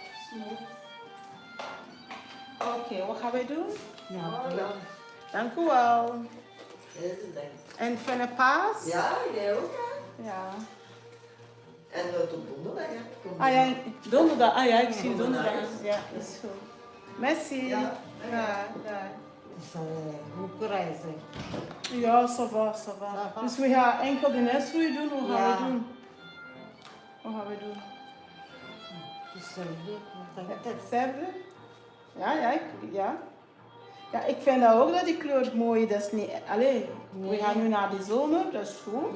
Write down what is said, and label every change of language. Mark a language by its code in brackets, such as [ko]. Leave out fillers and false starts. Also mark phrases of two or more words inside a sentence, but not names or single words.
[nl] Smooth. Oké, wat gaan wij doen? Ja, ja. Dank u wel. Deze ding. En fijne paas? Ja, jij ook, hè? Ja. En tot donderdag, hè? Tot Ah ja, donderdag. Ah ja, ik zie Donderdag. donderdag. Ja, is goed. Merci. Ja. Ja, ja. Het is goed reizen. Ja, [fr] ça va, ça va. Ça va. [nl] Dus we gaan enkel de nestgroei doen. Hoe gaan Ja. we doen? Hoe gaan we doen? Hetzelfde. Wat denk je? Hetzelfde? Ja, ja. Ja, ik vind dat ook dat die kleur mooi is. Dat is niet... Allee, we Nee. gaan nu naar de zomer, dat is goed.